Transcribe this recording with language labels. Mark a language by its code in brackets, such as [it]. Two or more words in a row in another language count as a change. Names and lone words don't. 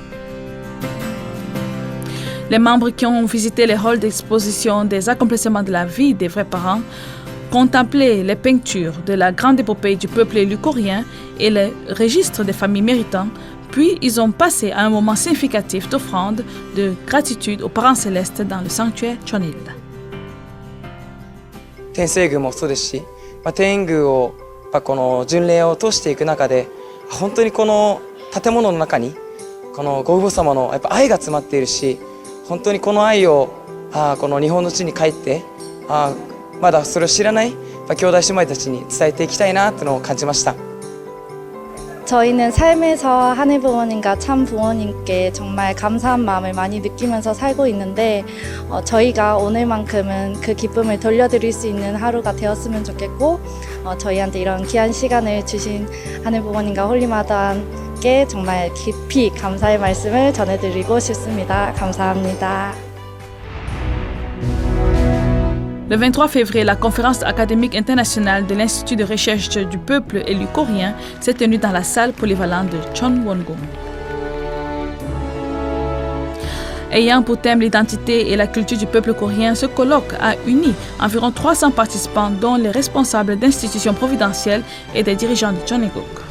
[fr] Les membres qui ont visité les halls d'exposition des accomplissements de la vie des vrais parents contemplaient les peintures de la grande épopée du peuple élu coréen et les registres des familles méritantes, puis ils ont passé à un moment significatif d'offrande de gratitude aux parents célestes dans le sanctuaire Cheonil. [ja] 天聖宮もそうですし、天宮をこの巡礼を通していく中で本当にこの建物の中にこのご父母様のやっぱ愛が詰まっているし、本当にこの愛をこの日本の地に帰ってまだそれを知らない兄弟姉妹たちに伝えていきたいなというのを感じました。 [ko] 저희는 삶에서 하늘 부모님과 참 부모님께 정말 감사한 마음을 많이 느끼면서 살고 있는데 저희가 오늘만큼은 그 기쁨을 돌려드릴 수 있는 하루가 되었으면 좋겠고 저희한테 이런 귀한 시간을 주신 하늘 부모님과 홀리마다께 정말 깊이 감사의 말씀을 전해드리고 싶습니다. 감사합니다. [fr] Le 23 février, la conférence académique internationale de l'Institut de recherche du peuple élu coréen s'est tenue dans la salle polyvalente de Chonwon-gung. Ayant pour thème l'identité et la culture du peuple coréen, ce colloque a uni environ 300 participants, dont les responsables d'institutions providentielles et des dirigeants de Cheongguk.